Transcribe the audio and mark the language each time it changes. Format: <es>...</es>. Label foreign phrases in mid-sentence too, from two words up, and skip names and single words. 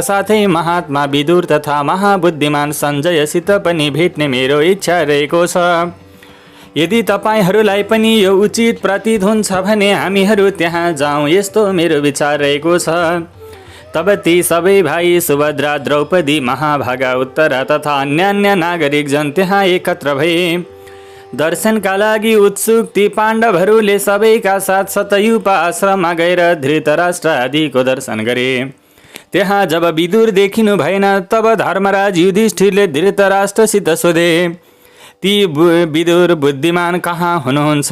<ne>साथै महात्मा विदुर तथा महाबुद्धिमान सञ्जयसित पनि भेट्ने मेरो इच्छा रहेको छ। यदि तपाईँहरूलाई पनि यो उचित प्रतीत हुन्छ भने हामीहरू त्यहाँ जाउँ, यस्तो मेरो विचार रहेको छ। तब ती सबै भाइ सुभद्रा, द्रौपदी, महाभागा, उत्तरा तथा अन्यान्य नागरिकजन त्यहाँ एकत्र भए। दर्शनका लागि उत्सुक ती पाण्डवहरूले सबैका साथ सतयुपा आश्रममा गएर धृतराष्ट्र आदिको दर्शन गरे। त्यहाँ जब विदुर देखिनु भएन, तब धर्मराज युधिष्ठिरले धृतराष्ट्रसित सोधे, ती विदुर बुद्धिमान कहाँ हुनुहुन्छ?</ne>